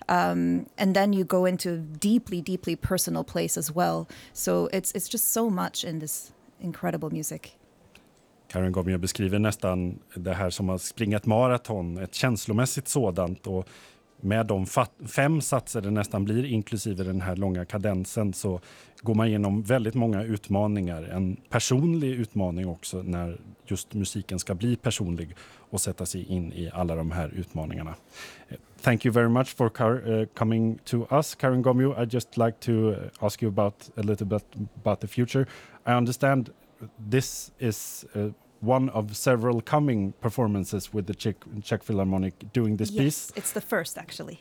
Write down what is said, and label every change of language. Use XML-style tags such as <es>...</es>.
<en>And then you go into deeply, deeply personal place as well. So it's just so much in this incredible music.</en> <sv>Karin Gomio beskriver nästan det här som att springa ett maraton, ett känslomässigt sådant, och med de fem satser det nästan blir, inklusive den här långa kadensen, så går man igenom väldigt många utmaningar. En personlig utmaning också, när just musiken ska bli personlig och sätta sig in i alla de här utmaningarna.</sv> <en>Thank you very much for coming to us, Karin Gomio. I'd just like to ask you about a little bit about the future. I understand this is one of several coming performances with the Czech Philharmonic doing this piece. It's the first, actually.</en>